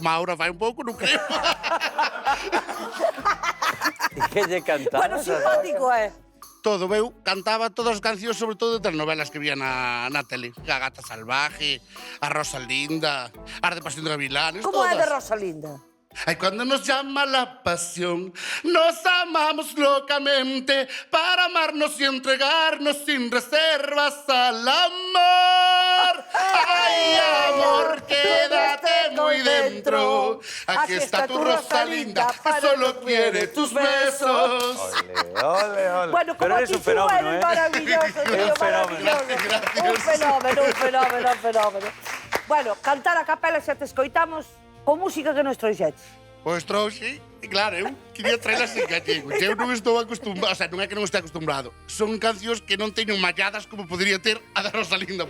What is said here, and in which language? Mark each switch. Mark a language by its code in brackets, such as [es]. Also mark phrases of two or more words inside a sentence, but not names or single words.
[gl] como a Aura fai un pouco, non creo. E que lle Bueno, cantabas? simpático, Todo, eu cantaba todas as cancións, sobre todo de telenovelas que vía na tele. A Gata Salvaje, a Rosalinda, as de Pasión de Gavilanes, Como é todas. de Rosalinda? [es] Ay, cuando nos llama la pasión, nos amamos locamente para amarnos y entregarnos sin reservas al amor. Ay, amor, quédate muy dentro. Aquí está tu Rosalinda, que solo quiere tus besos. Ole, ole. Bueno, Pero como eres ti un fenómeno, eres ¿eh? maravilloso, tío, un fenómeno. maravilloso. Un fenómeno, un fenómeno, un fenómeno. [gl] Bueno, cantar a capela xa te escoitamos con música que nos trouxetes. Pois trouxe, e claro, eu quería traelas en gallego. Eu non estou acostumbrado, [es] o sea, [gl] non é que non estea acostumbrado. Son cancións que non teño malladas como podría ter a da Rosalinda, por